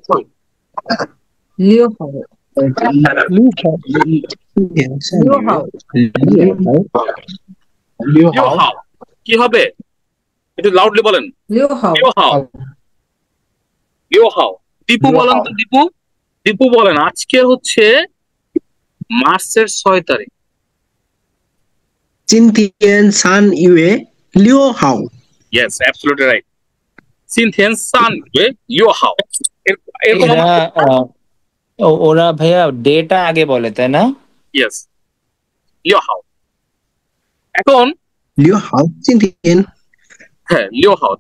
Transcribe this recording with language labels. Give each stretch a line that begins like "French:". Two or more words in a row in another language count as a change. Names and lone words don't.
Chinese: 六号。六号. 六号
Bangla: কি হবে? একটু লাউডলি বলেন।
Chinese: 六号. 六号，六号.
Bangla: দীপু বলেন তো, দীপু, দীপু বলেন আজকে হচ্ছে মার্চের 6 তারিখ।
Chinese: 今天3月6号
English: Yes, absolutely right.
Chinese: 今天三月六号.
Bangla: এরকম ওরা ভাইয়া ডেটা আগে বলে, তাই না?
Chinese: ইয়েস, 六号. এখন 6 号今天
Bangla: হ্যাঁ
Chinese: 六号.